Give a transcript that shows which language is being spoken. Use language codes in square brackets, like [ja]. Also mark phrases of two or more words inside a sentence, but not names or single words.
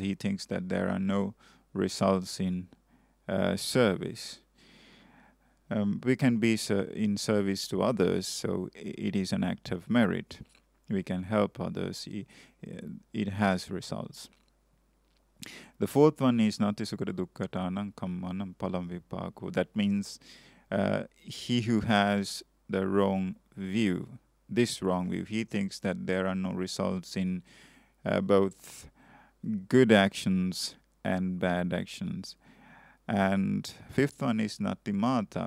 [en] He thinks that there are no results in service. We can be in service to others, so it is an act of merit. We can help others. It has results. The fourth one is [pi] nati sukata dukkhatanam kammanam palam vipako. [en] That means he who has the wrong view, this wrong view, he thinks that there are no results in both good actions and bad actions. And fifth one is [pi] nati mata.